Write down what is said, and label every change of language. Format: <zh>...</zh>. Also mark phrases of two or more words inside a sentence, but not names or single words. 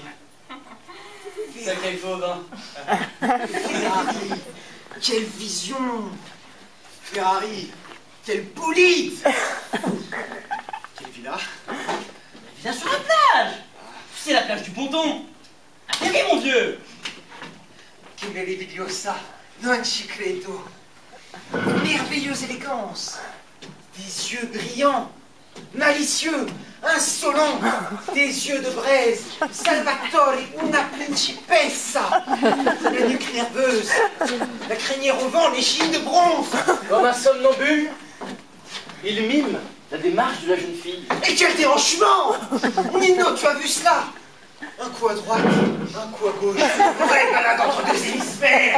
<fr>Sacré faux, hein. Ferrari, quelle vision! Ferrari, quelle bolide! Quelle villa? Viens sur la plage. C'est la plage du ponton. Atterris, mon vieux.</fr> <it>Che meravigliosa, non ci credo.</it> <fr>Merveilleuse élégance. Des yeux brillants, malicieux, insolents, des yeux de braise.</fr> <it>Salvatore, una principessa.</it> <fr>La nuque nerveuse, la crinière au vent, les chines de bronze. Comme un somnambule, il mime la démarche de la jeune fille. Et quel déhanchement! Nino, tu as vu cela? Un coup à droite, un coup à gauche. Vraie balade entre 2 hémisphères.</fr>